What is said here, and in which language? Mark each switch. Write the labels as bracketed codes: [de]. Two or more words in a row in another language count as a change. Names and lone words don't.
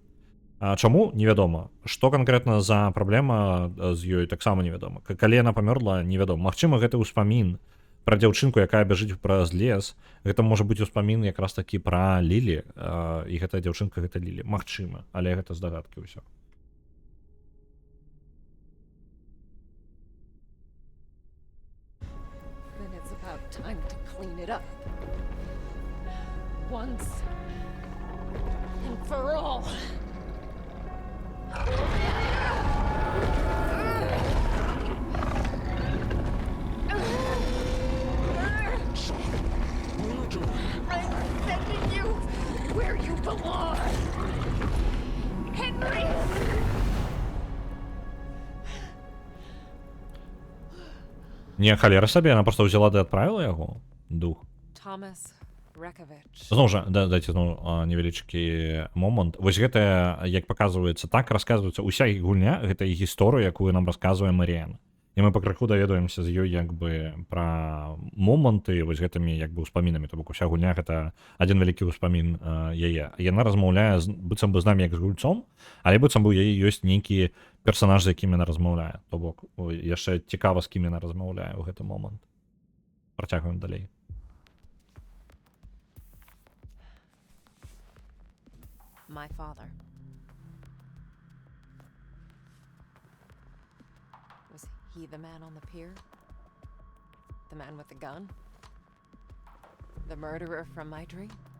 [be] Чаму? Невядома. Што канкрэтна за праблема з ёй, таксама невядома. Калі яна памёрла, невядома. Магчыма, гэта ўспамін пра дзяўчынку, якая бяжыць праз лес. Гэта можа быць успамін якраз такі пра Лілі, і гэтая дзяўчынка гэта Лілі. Магчыма, але гэта здагадкі ўсё. [en] Then it's about time to clean it up. Once and for all. I'm sending you where you belong. Henry! [be] Не, халера сабе, яна проста ўзяла ды адправіла яго дух. Thomas Rekovich. Зноў жа, дайце невялічкі момант. Вось гэта, як паказваецца, так расказваецца ўся іх гульня, гэта і гісторыя, якую нам расказвае Маріян. І мы пакрыху даведваемся з ёй як бы пра моманты вось гэтымі як бы ўспамінамі, то бок уся гульня гэта адзін вялікі ўспамін яе. Яна размаўляе быццам бы з намі як з гульцом, але быццам бы у яе ёсць нейкі персанаж, з якім яна размаўляе. То бок яшчэ цікава, з кім яна размаўляе ў гэты момант. Працягваем далей. [en] My father. Was he the man on the pier? The man with the gun? The murderer from my dream?